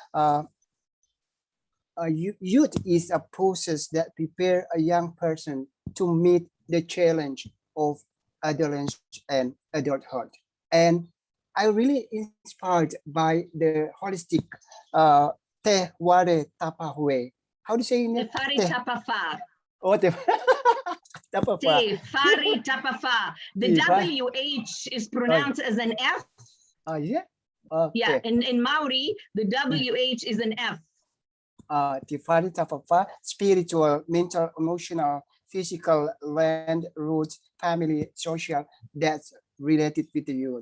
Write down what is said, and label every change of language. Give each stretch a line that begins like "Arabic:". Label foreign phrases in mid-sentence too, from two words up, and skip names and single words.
English: Youth is a process that prepare a young person to meet the challenge of adolescence and adulthood. And I really inspired by the holistic Te Whare Tapa Wha. How do you say it? Te Whare Tapa Wha. Oh, Te Tapa Wha. Te Whare Tapa Wha. The WH is pronounced as an F. Yeah. Okay. Yeah, in Maori, the WH is an F. different type of spiritual, mental, emotional, physical, land, roots, family, social, that's related with the youth.